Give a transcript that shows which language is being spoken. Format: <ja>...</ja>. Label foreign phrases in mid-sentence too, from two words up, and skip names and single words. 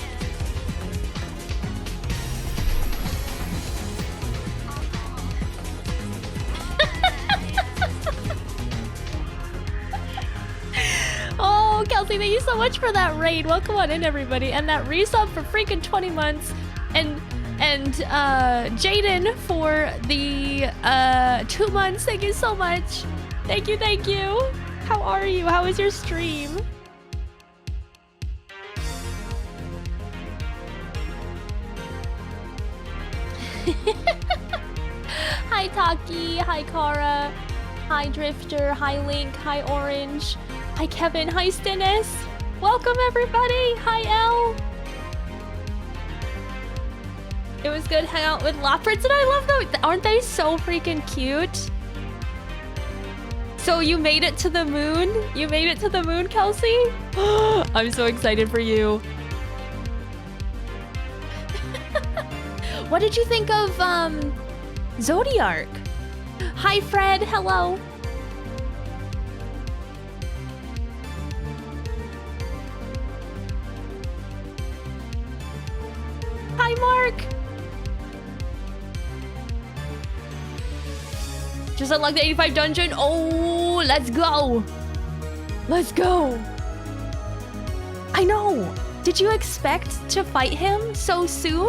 <en>Oh, Kelsey, thank you so much for that raid. Welcome on in, everybody. And that resub for freaking 20 months. And Jaden for the 2 months. Thank you so much. Thank you, thank you. How are you? How was your stream? Hi Taki, hi Kara, hi Drifter, hi Link, hi Orange, hi Kevin, hi Stennis. Welcome everybody. Hi Elle. It was good hanging out with Loprits, and I love them. Aren't they so freaking cute? So you made it to the moon? You made it to the moon, Kelsey? I'm so excited for you. What did you think of Zodiark? Hi Fred, hello. Hi Mark. Just unlock the 85 dungeon. Oh, let's go. Let's go. I know. Did you expect to fight him so soon?</en>